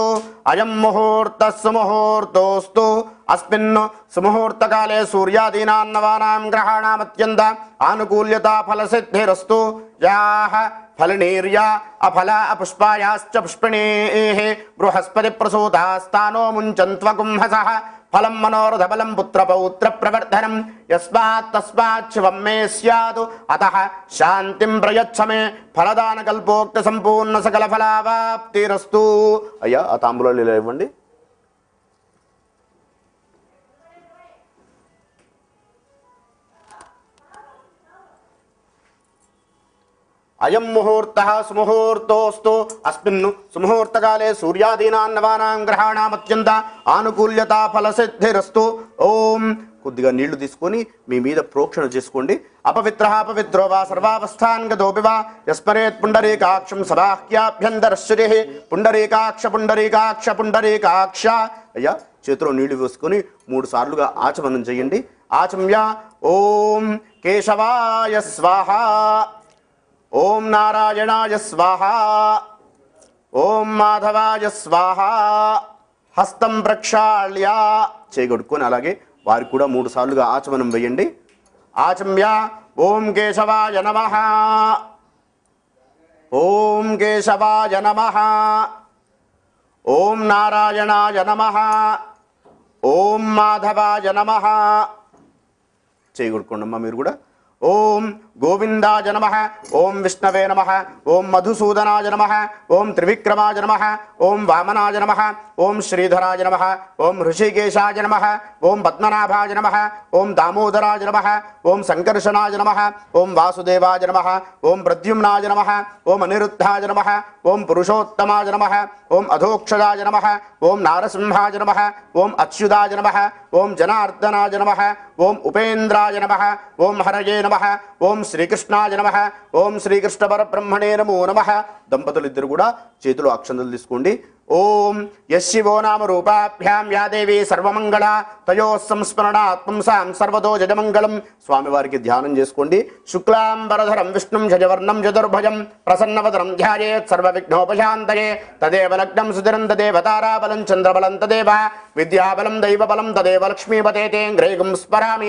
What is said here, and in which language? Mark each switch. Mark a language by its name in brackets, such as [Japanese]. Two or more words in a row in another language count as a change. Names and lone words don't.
[Sanskrit] अयं मुहूर्तः सुमुहूर्तोऽस्तु अस्मिन् सुमुहूर्तकाले सूर्यादीनां नवानां ग्रहाणामत्यन्त आनुकूल्यता फलसिद्धिरस्तु याः फलनीर्या अफला अपुष्पायाश्च पुष्पिणीः बृहस्पतिप्रसूतास्तानो मुञ्चन्त्वकुंहसः फलं मनोरथबलं पुत्रपौत्र प्रवर्धनं यस्मात् तस्मात् शिवं मे स्यात् अतः शान्तिं प्रयच्छ मे फलदानकल्पोक्त संपूर्ण सकल फलावाप्तिरस्तु। [Telugu] అయ్యా ఆ తాంబూలాలు ఇలా ఇవ్వండి। [Sanskrit] अयं मुहूर्तः सुमुहूर्तोऽस्तु अस्मिन् सुमुहूर्तकाले सूर्यादीनां नवानां ग्रहाणामत्यन्त आनुकूल्यता फलसिद्धिरस्तु। [Telugu] ओम కొద్దిగా నీళ్లు తీసుకొని మీ మీద ప్రోక్షణ చేసుకోండి। [Sanskrit] అపవిత్రః అపవిత్రో వా సర్వావస్థాన్ గతోపి వా యస్మరేత్ పుండరీకాక్షం సబాహ్యాభ్యంతరశ్రుతిః పుండరీకాక్ష పుండరీకాక్ష పుండరీకాక్ష। [Telugu] అయ్యా చేతిలో నీళ్లు వేసుకొని 3 సార్లుగా ఆచమనం చేయండి। [Sanskrit] ఆచమ్య ఓం కేశవాయ స్వాహా ओम नारायणाय स्वाहा ओम माधवाय स्वाहा हस्तं प्रक्षाళ్య [Telugu] చేయగొట్టుకొని అలాగే వారికి కూడా 3 సార్లుగా ఆచమనం వేయండి। [Sanskrit] ఆచమ్య ఓం కేశవాయ నమః ఓం కేశవాయ నమః ఓం నారాయణాయ నమః ఓం మాధవాయ నమః [Telugu] చేయగొట్టుకోండమ్మా మీరు కూడా। [Sanskrit] ओम गोविंदाय नमः ओम विष्णवे नमः ओम मधुसूदनाय नमः ओम त्रिविक्रमाय नमः ओम वामनाय नमः ओम श्रीधराय नमः ओम ऋषिकेशाय नमः ओम पद्मनाभाय नमः ओम दामोदराय नमः ओम संकर्षणाय नमः ओम वासुदेवाय नमः ओम प्रद्युम्नाय नमः ओम अनिरुद्धाय नमः ओम पुरुषोत्तमाय नमः ओम अधोक्षजाय नमः ओम नारसिंहाय नमः ओम अच्युताय नमः ओम जनार्दनाय नमः ओम उपेन्द्राय नमः ओम हरये नमः ओम श्रीकृष्णाय नमः ओम श्रीकृष्ण परब्रह्मणे नमो नमः। [Telugu] దంపతులిద్దరు కూడా చేతిలో అక్షంతలు తీసుకోండి। [Sanskrit] ఓం యశివో నామ రూపాభ్యాం యా దేవి సర్వమంగళ తయో సంస్మరణాత్ పుంసాం సర్వతో జయమంగళం। [Telugu] స్వామివారికి ధ్యానం చేసుకోండి। [Sanskrit] శుక్లాంబరధరం విష్ణుం శశివర్ణం చతుర్భుజం ప్రసన్నవదనం ధ్యాయేత్ సర్వవిఘ్నోపశాంతయే తదేవ లగ్నం సుధిరం తదేవ తారాబలం చంద్రబలం తదేవ విద్యాబలం దైవబలం తదేవ లక్ష్మీపతే తే గ్రేగం స్మరామి।